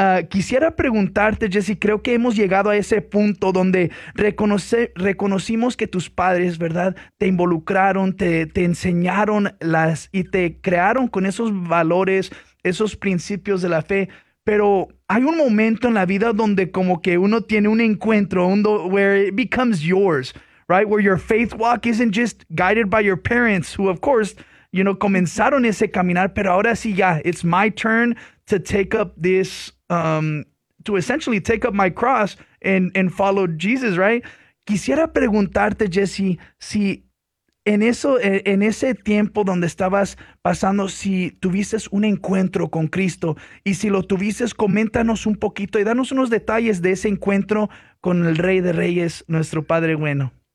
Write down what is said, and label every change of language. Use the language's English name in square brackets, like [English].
[Spanish] Quisiera preguntarte, Jesse, creo que hemos llegado a ese punto donde reconocimos que tus padres, ¿verdad?, te involucraron, te enseñaron y te crearon con esos valores, esos principios de la fe. Pero hay un momento en la vida donde como que uno tiene un encuentro, [English] where it becomes yours. Right, where your faith walk isn't just guided by your parents, who of course, you know, [Spanish] comenzaron ese caminar, pero ahora sí ya, [English] it's my turn to take up this, to essentially take up my cross and follow Jesus, right? [Spanish] Quisiera preguntarte, Jesse, si en ese tiempo donde estabas pasando, si tuviste un encuentro con Cristo, y si lo tuviste, coméntanos un poquito y danos unos detalles de ese encuentro con el Rey de Reyes, nuestro Padre bueno.